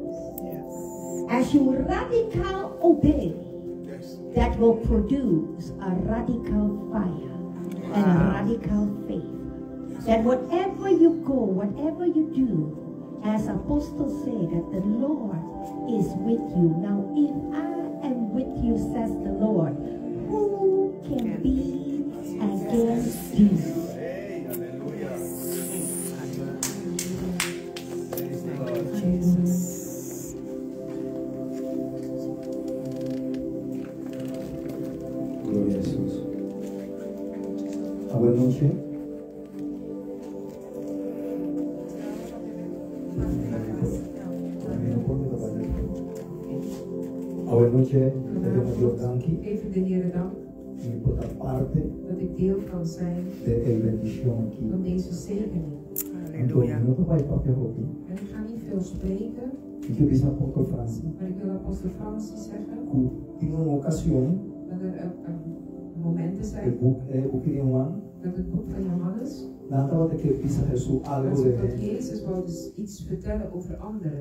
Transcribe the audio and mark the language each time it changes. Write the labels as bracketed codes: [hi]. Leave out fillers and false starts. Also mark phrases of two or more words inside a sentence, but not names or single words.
[en] As you radical obey, that will produce a radical fire and a radical faith. That whatever you go, whatever you do, as apostles say, that the Lord is with you. Now, if I am with you, says the Lord, who can be against you? [es] Gloria a Jesús. Buenas noches. Buenas noches. [nl] Even de Heer dank dat ik deel kan zijn van deze zegening. Halleluja. En ik ga niet veel spreken, maar ik wil apostel Francis zeggen dat er momenten zijn dat het boek van Johannes, dat Jezus wou dus iets vertellen over anderen.